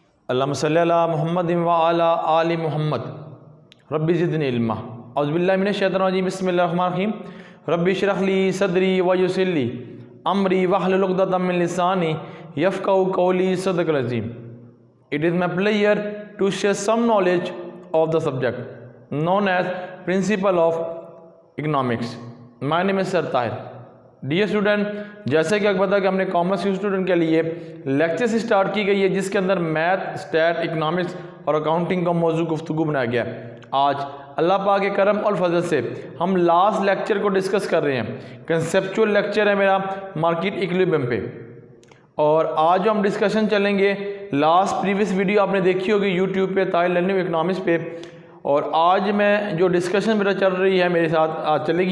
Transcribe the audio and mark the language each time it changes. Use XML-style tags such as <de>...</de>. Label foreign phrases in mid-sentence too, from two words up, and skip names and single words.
<ar>اللهم صل على محمد وعلى آل محمد رب زدني علما. أعوذ بالله من الشيطان الرجيم۔ بسم الله الرحمن الرحيم. رب اشرح لي صدري ويسر لي أمري واحلل عقدة من لساني يفقهوا قولي۔ صدق العظيم.</ar> <en>It is my pleasure to share some knowledge of the subject known as Principle of Economics. My name is Sir Tahir. dear student,</en> <ur>جیسے کہ آپ کو پتا ہے کہ ہم نے کامرس کے اسٹوڈنٹ کے لیے لیکچر اسٹارٹ کی گئی ہے جس کے اندر میتھ، اسٹیٹ، اکنامکس اور اکاؤنٹنگ کا موضوع گفتگو بنایا گیا ہے. آج اللہ پاک کے کرم اور فضل سے ہم</ur> <en>last lecture</en> <ur>کو ڈسکس کر رہے ہیں.</ur> <en>conceptual lecture</en> <ur>ہے میرا</ur> <en>market equilibrium</en> <ur>پے، اور آج جو ہم ڈسکشن چلیں گے,</ur> <en>last previous video</en> <ur>آپ نے دیکھی ہوگی یوٹیوب پے طاہر لرننگ اکنامکس پے، اور آج میں جو ڈسکشن میرا چل رہی ہے میرے ساتھ آج چلے گی.</ur>